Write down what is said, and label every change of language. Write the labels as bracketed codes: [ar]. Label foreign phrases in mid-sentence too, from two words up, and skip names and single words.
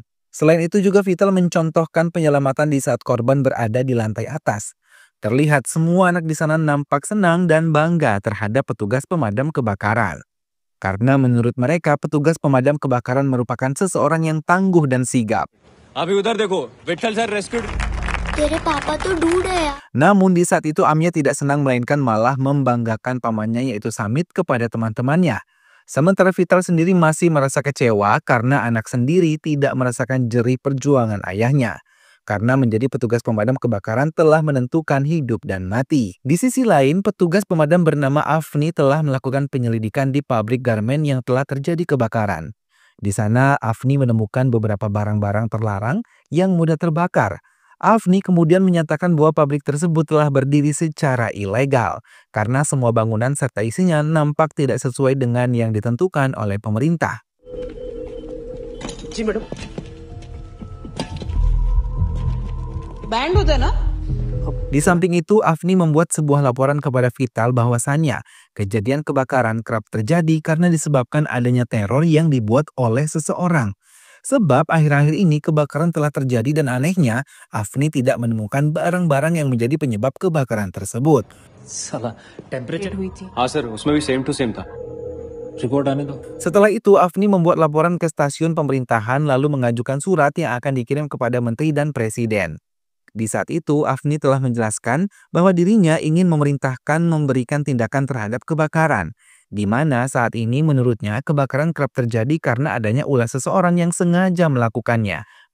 [id] Selain itu juga Vital mencontohkan penyelamatan di saat korban berada di lantai atas. Terlihat semua anak di sana nampak senang dan bangga terhadap petugas pemadam kebakaran. Karena menurut mereka petugas pemadam kebakaran merupakan seseorang yang tangguh dan sigap. [hi] अभी उधर देखो विठल [en] sir rescued [hi] तेरे पापा तो ढूंढ रहे हैं। [id] Namun di saat itu Amya tidak senang melainkan malah membanggakan pamannya yaitu Samit kepada teman-temannya. Sementara Vital sendiri masih merasa kecewa karena anak sendiri tidak merasakan jerih perjuangan ayahnya. Karena menjadi petugas pemadam kebakaran telah menentukan hidup dan mati. Di sisi lain, petugas pemadam bernama Afni telah melakukan penyelidikan di pabrik garmen yang telah terjadi kebakaran. Di sana Afni menemukan beberapa barang-barang terlarang yang mudah terbakar. Afni kemudian menyatakan bahwa pabrik tersebut telah berdiri secara ilegal karena semua bangunan serta isinya nampak tidak sesuai dengan yang ditentukan oleh pemerintah. [hi] जी मैडम बैंड होता है ना? [id] Di samping itu, Afni membuat sebuah laporan kepada Vital bahwasannya kejadian kebakaran kerap terjadi karena disebabkan adanya teror yang dibuat oleh seseorang. Sebab akhir-akhir ini kebakaran telah terjadi dan anehnya Afni tidak menemukan barang-barang yang menjadi penyebab kebakaran tersebut. [hi] साला टेम्परेचर हुई थी। हाँ सर उसमें भी [en] same to same [hi] था रिपोर्ट आने दो [id] Setelah itu, Afni membuat laporan ke stasiun pemerintahan lalu mengajukan surat yang akan dikirim kepada menteri dan presiden. Di saat itu, Afni telah menjelaskan bahwa dirinya ingin memerintahkan memberikan tindakan terhadap kebakaran. Di mana saat ini menurutnya kebakaran kerap terjadi karena adanya ulah seseorang yang sengaja melakukannya.